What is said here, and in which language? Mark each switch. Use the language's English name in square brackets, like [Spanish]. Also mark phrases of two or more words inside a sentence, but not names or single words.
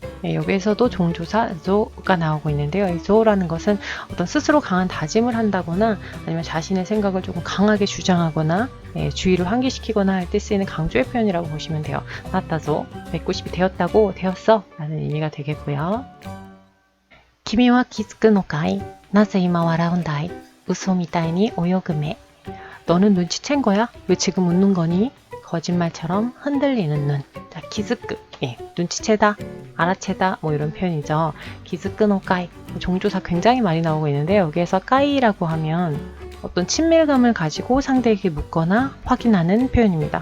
[Korean] 여기에서도 종조사 조가 나오고 있는데요. 이 조라는 것은 어떤 스스로 강한 다짐을 한다거나 아니면 자신의 생각을 조금 강하게 주장하거나 주의를 환기시키거나 할 때 쓰이는 강조의 표현이라고 보시면 돼요. 나타조, 190이 되었다고, 되었어 라는 의미가 되겠고요. [Japanese] 君は気づくのかい? なぜ今笑うんだい? 嘘みたいに泳ぐ目. [Korean] 너는 눈치챈 거야? 왜 지금 웃는 거니? 거짓말처럼 흔들리는 눈. 자, 기즈끄. 눈치채다, 알아채다, 뭐 이런 표현이죠. [Japanese] 気づくのかい. [Korean] 종조사 굉장히 많이 나오고 있는데 여기에서 까이라고 하면 어떤 친밀감을 가지고 상대에게 묻거나 확인하는 표현입니다.